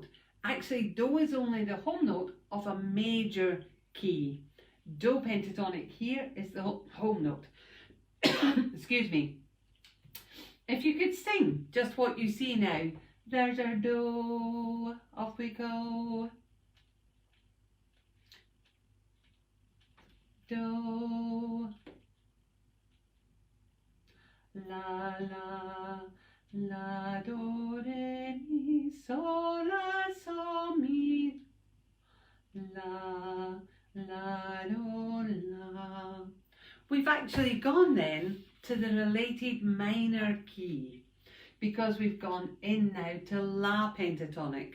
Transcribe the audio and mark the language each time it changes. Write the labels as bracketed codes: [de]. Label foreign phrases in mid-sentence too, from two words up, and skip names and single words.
[en] Actually, do is only the home note of a major key. Do pentatonic here is the home note. Excuse me. If you could sing just what you see now. There's our do, off we go. Do, la, la, la, do, re, mi, so, la, so, mi, la, la, do, la. We've actually gone then to the related minor key, because we've gone in now to La pentatonic.